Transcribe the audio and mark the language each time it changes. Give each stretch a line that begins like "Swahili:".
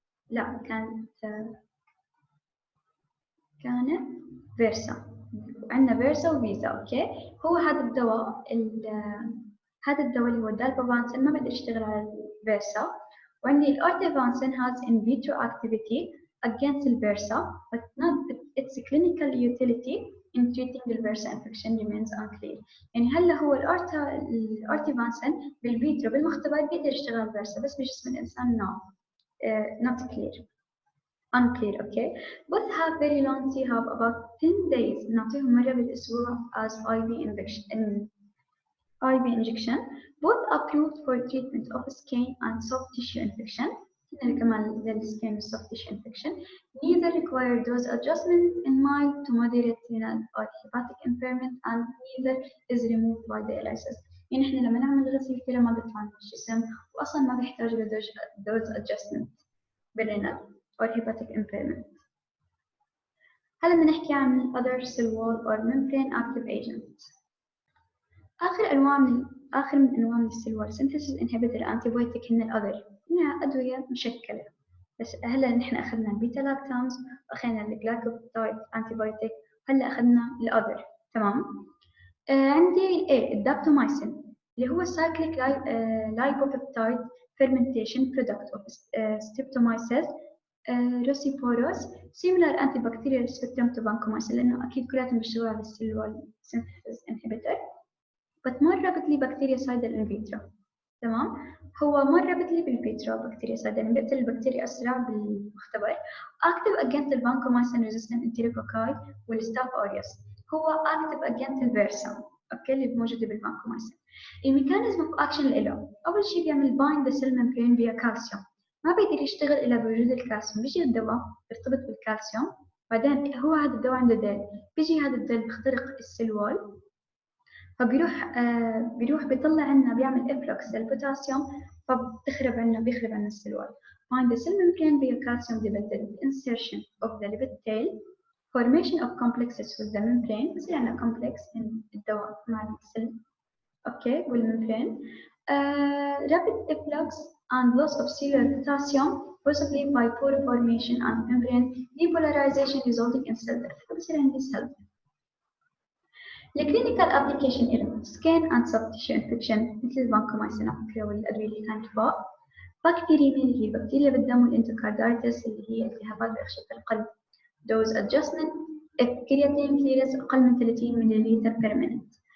Arabic: لا كانت فيرسا، وعندنا فيرسا وفيزا. أوكي، هو هذا الدواء اللي هو الدالبافانسين ما بيقدر يشتغل على الفيرسا. وعندي الأورتيفانسين
English: has in vitro activity against the Versa, but not its clinical utility in treating the Versa infection remains unclear.
Arabic: يعني هلا هو الأورتيفانسين بالفيترو بالمختبر بيقدر يشتغل على الفيرسا، بس بجسم الإنسان
English: not clear, unclear. Okay, both have very long T have about 10 days.
Arabic: نعطيهم مرة بالأسبوع
English: as IV injection. Both approved for treatment of skin and soft tissue infection.
Arabic: كمان للسكين والsoft tissue infection.
English: Neither require dose adjustment in mild to moderate renal or hepatic impairment, and neither is removed by dialysis.
Arabic: يعني إحنا لما نعمل غسيل كلى ما بيطلع من الجسم، وأصلاً ما بيحتاج dose adjustment بالrenal or hepatic impairment. هلا بدنا نحكي عن
English: other cell wall or membrane active agents.
Arabic: آخر من أنواع من السيل وول synthesis inhibitor antibiotic هن الأذر، إنها أدوية مشكلة. بس هلا نحن أخذنا البيتا-لاكتامز وأخذنا الجلايكوبيبتايد antibiotic، هلا أخذنا الأذر. تمام. عندي الدابتومايسين اللي هو
English: cyclic lipopeptide fermentation product of Streptomyces rossiporus similar antibacterial spectrum to vancomycin،
Arabic: لأنه أكيد كلاتهم بيشتغلوا على السيل وول
English: synthesis inhibitor.
Arabic: بس مرة بتلي بكتيريا سايدل ان فيترو. تمام، هو مرة بتلي بالفيترو بكتيريا سايدل، يعني بيقتل البكتيريا أسرع بالمختبر.
English: active against the vancomycin resistant enterococci والستاف aureus.
Arabic: هو active against الفيرسا، اوكي، اللي موجودة بالفانكومايسين. الميكانيزم اوف اكشن له أول شيء بيعمل
English: bind the cell membrane via calcium.
Arabic: ما بيقدر يشتغل إلا بوجود الكالسيوم. بيجي الدواء بيرتبط بالكالسيوم، بعدين هو هذا الدواء عنده ديل، بيجي هذا الديل بيخترق السيل وول، فبيروح بيطلع عنا بيعمل افلكس للبوتاسيوم، فبيخرب عنا السيل وول.
English: Find the cell membrane via calcium dependent insertion of the lipid tail, formation of complexes with the membrane.
Arabic: بصير عنا complex من الدواء مع السيل، اوكي، والممبرين.
English: Rapid efflux and loss of cellular potassium possibly by pore formation and membrane depolarization resulting in cell death.
Arabic: فبصير عندي cell death. الكلينيكال ابلكيشن له سكين اند سوفت تيشو انفكشن مثل الفانكومايسين والادويه اللي كانت فوق. بكتيريميا اللي هي بكتيريا بالدم، والاندوكاردايتس اللي هي التهابات بأغشية القلب. دوز ادجستمنت كرياتين كليرنس اقل من 30 ملل بير مينت.